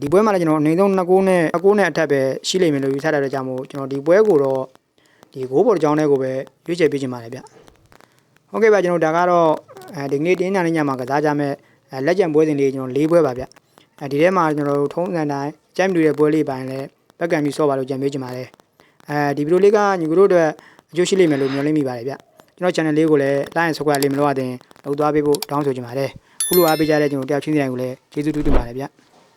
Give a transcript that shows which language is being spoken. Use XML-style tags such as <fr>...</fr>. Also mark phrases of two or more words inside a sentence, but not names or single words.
<my>ပွဲမှာလည်းကျွန်တော်အနေဆုံး2ဂိုးနဲ့အထက်ပဲရှိလိမ့်မယ်လို့ယူဆတဲ့ကြောင့်မို့ကျွန်တော်ဒီပွဲကိုတော့ဒီဂိုးပေါ်တစ်ကြောင်းလေးကိုပဲရွေးချယ်ပေးချင်ပါတယ်ဗျဟုတ်ကဲ့ဗျကျွန်တော်ဒါကတော့ဒီနေ့တင်းညာလေးညမှာကစားကြမယ်လက်ကျန်ပွဲစဉ်လေးကျွန်တော်4ပွဲပါဗျဒီထဲမှာကျွန်တော်တို့ထုံးစံတိုင်းကြိုက်မတူတဲ့ပွဲလေးပိုင်းလဲဘက်ကံပြီးဆော့ပါလို့ကြံပေးချင်ပါတယ်ဒီဗီဒီယိုလေးကညီကိုတို့အတွက်အကျိုးရှိလိမ့်မယ်လို့မျှော်လင့်မိပါတယ်ဗျကျွန်တော် channel လေးကိုလည်း</my> <en>like and subscribe</en> <my>လေးမလုပ်ရသေးရင်လုပ်သွားပေးဖို့တောင်းဆိုချင်ပါတယ်ခုလိုအားပေးကြတဲ့ကျွန်တော်တယောက်ချင်းစီတိုင်းကိုလည်းကျေးဇူးတူးတင်ပါတယ်ဗျ</my>